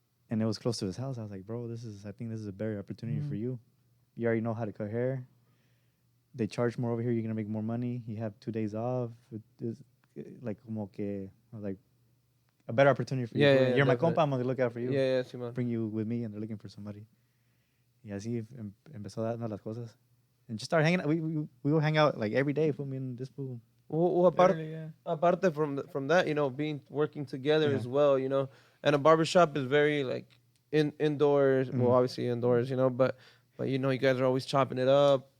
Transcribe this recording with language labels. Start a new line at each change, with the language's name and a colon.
English: And it was close to his house. I was like, bro, I think this is a better opportunity for you. You already know how to cut hair. They charge more over here. You're going to make more money. You have 2 days off. It's like,
Spanish: como que,
English: I was like, a better opportunity for you. You're my compa. I'm going to look out for you. Yeah, Simon. Bring you with me, and they're looking for somebody.
Spanish: Y así empezó dando las cosas.
English: And just started hanging out. We would hang out like every day. For me and this fool. Well, aparte from that, you know, working together as well, you know, and a barbershop is very like indoors. Well, obviously indoors, you know, but you know, you guys are always chopping it up.